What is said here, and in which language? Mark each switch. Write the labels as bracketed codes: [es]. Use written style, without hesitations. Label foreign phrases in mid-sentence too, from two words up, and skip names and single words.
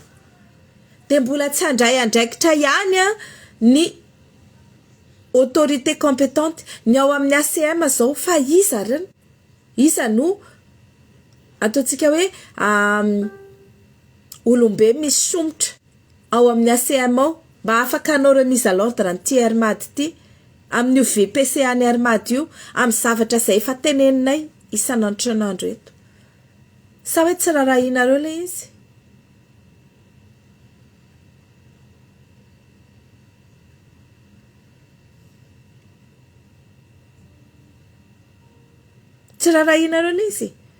[mg] De mbola tsy handray andraikitra ihany ny [fr] autorité compétente [mg] ny ao amin'ny ACM zao fa iza no ataontsika hoe olombe misy somotra ao amin'ny ACM ao mba afaka anao [fr] remise à l'ordre [mg] ny ty Hermat ty amin'ny VPCA ny Hermat io amin'ny zavatra izay efa teneninay isan'andro eto. Sa hoe tsy rarahinareo le izy? Tsy rarahinareo le izy?